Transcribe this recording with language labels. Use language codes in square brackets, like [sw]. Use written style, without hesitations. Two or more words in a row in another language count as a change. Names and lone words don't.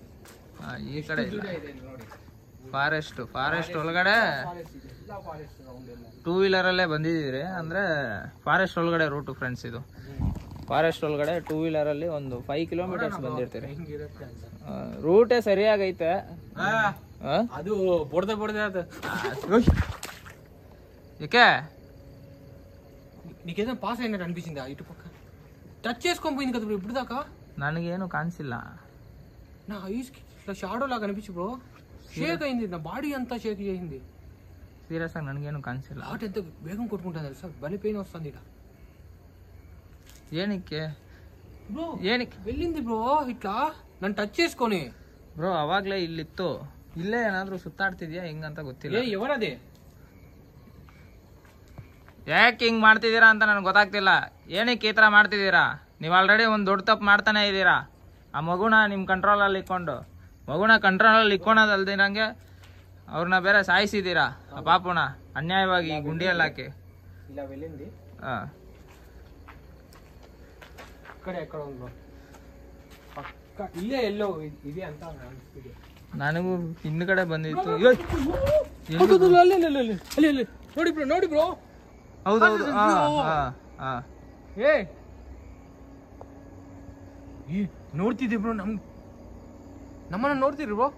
[kn] ಈ ಕಡೆ ಇಲ್ಲ, ಫಾರೆಸ್ಟ್ ಒಳಗಡೆ ಟೂ ವೀಲರಲ್ಲೇ ಬಂದಿದ್ದೀರಿ ಅಂದರೆ ಫಾರೆಸ್ಟ್ ಒಳಗಡೆ ರೂಟು ಫ್ರೆಂಡ್ಸ್. ಇದು ಫಾರೆಸ್ಟ್ ಒಳಗಡೆ ಟೂ ವೀಲರಲ್ಲಿ ಒಂದು 5 ಕಿಲೋಮೀಟರ್ಸ್ ಬಂದಿರ್ತೀರಿ. ರೂಟೇ ಸರಿಯಾಗೈತೆ. ಅದು ಬೊಡ್ದೆ ಅದು ಏಕೆ [te] నీకేదో పాస్ అయినట్టు అనిపించిందా? ఇటు పక్క టచ్ చేసుకొని కదా బ్రో ఇప్పుడు దాకా. [kn] ನನಗೇನು ಕಾಣಿಸಿಲ್ಲ. [te] నా ఐస్కి ఇట్లా షాడో లాగా అనిపించి బ్రో. షేక్ అయింది, నా బాడీ అంతా షేక్ చేసింది. [kn] సీరియస్ ఆಗಿ ನನಗೇನು ಕಾಣಿಸಿಲ್ಲ. [te] హార్ట్ ఎంత వేగం కొట్టుకుంటుంది తెలుసా, బలి పెయిన్ వస్తుంది ఇక్కడ. [kn] ಏನಕ್ಕೆ [te] బ్రో [kn] ಏನಕ್ಕೆ [te] వెళ్ళింది బ్రో ఇట్లా నన్ను టచ్ చేసుకొని. [kn] ಬ್ರೋ ಅವಾಗಲೇ ಇಲ್ಲಿತ್ತು, ಇಲ್ಲೇ ಏನಾದರೂ ಸುತ್ತಾಡ್ತಿದ್ಯಾ ಹೆಂಗಂತ ಗೊತ್ತಿಲ್ಲ. [te] ఎవరది? [kn] ಯಾಕೆ ಹಿಂಗೆ ಮಾಡ್ತಿದ್ದೀರಾ ಅಂತ ನನಗೆ ಗೊತ್ತಾಗ್ತಿಲ್ಲ. ಏನಕ್ಕೆ ಈ ಥರ ಮಾಡ್ತಿದ್ದೀರಾ? ನೀವು ಆಲ್ರೆಡಿ ಒಂದು ದೊಡ್ಡ ತಪ್ಪು ಮಾಡ್ತಾನೆ ಇದ್ದೀರಾ. ಆ ಮಗುನ ನಿಮ್ಮ ಕಂಟ್ರೋಲಲ್ಲಿ ಇಕ್ಕೊಂಡು, ಮಗುನ ಕಂಟ್ರೋಲಲ್ಲಿ ಇಕ್ಕೊಳೋದಲ್ದಿರಂಗೆ ಅವ್ರನ್ನ ಬೇರೆ ಸಾಯಿಸಿದ್ದೀರಾ. ಆ ಪಾಪುನ ಅನ್ಯಾಯವಾಗಿ ಗುಂಡಿಯಲ್ಲಿ ಹಾಕಿ. [te] ఇలా వెళ్ళింది ఇక్కడ ఎక్కడ ఉందో పక్క ఇల్లే [kn] ಎಲ್ಲೋ ಇದೆ ಅಂತ ಅನಿಸ್ತಿದೆ ನನಗೂ ಹಿಂದ್ಗಡೆ ಬಂದಿತ್ತು. ನೋಡಿ ಬ್ರೋ. ಹೌದೌದು. ನೋಡ್ತಿದ್ದಿ ಬ್ರೋ, ನಮ್ಮನ್ನ ನೋಡ್ತಿದ್ರಿ ಬ್ರೋ.